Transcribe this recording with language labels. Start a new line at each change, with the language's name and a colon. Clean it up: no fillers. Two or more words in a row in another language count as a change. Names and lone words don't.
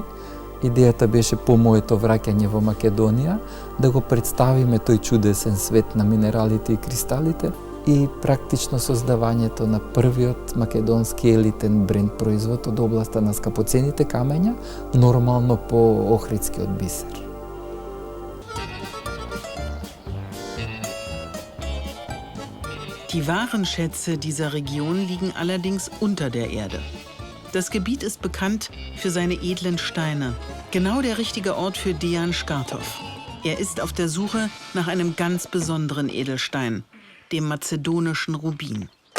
Macedonian: Идејата беше по моето враќање во Македонија да го представиме тој чудесен свет на минералите и кристалите и практично создавањето на првиот македонски елитен бренд производ од областа на скапоцените камења, нормално по охридскиот бисер.
German: Die wahren Schätze dieser Region liegen allerdings unter der Erde. Das Gebiet ist bekannt für seine edlen Steine. Genau der richtige Ort für Dejan Škartov. Er ist auf der Suche nach einem ganz besonderen Edelstein, dem mazedonischen Rubin.